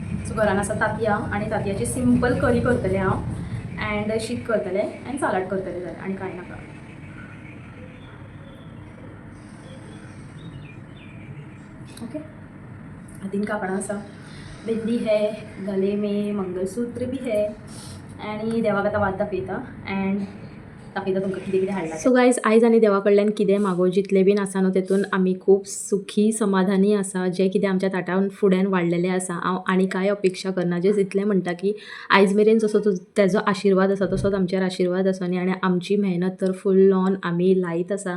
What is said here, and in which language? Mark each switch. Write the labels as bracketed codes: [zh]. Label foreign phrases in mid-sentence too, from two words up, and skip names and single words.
[kok] सो घरान आसा तांतयां आनी तांतयाची सिंपल करी करतलें हांव अँड शीत करतलें अँड सालाड करतलें जाल्यार आनी कांय नाका. ओके हातीन कापडां आसा, [hi] बिंदी है, गले में मंगलसूत्र भी है [kok] आणि देवाक आतां वात दाखयता अँड दाखयता तुमकां कितें कितें हाडलां. [en] so guys [kok] आयज आनी देवा कडल्यान कितें मागो जितलें बीन आसा न्हू तेतून आमी खूब सुखी समाधानी आसा. जें कितें आमच्या ताटान फुड्यान वाडलेलें आसा हांव आनी कांय अपेक्षा करना. जें इतलें म्हणटा की आयज मेरेन जसो तेजो आशिर्वाद आसा तसोच आमचेर आशिर्वाद आसा न्ही आनी आमची मेहनत तर [en] full on [kok] आमी लायत आसा.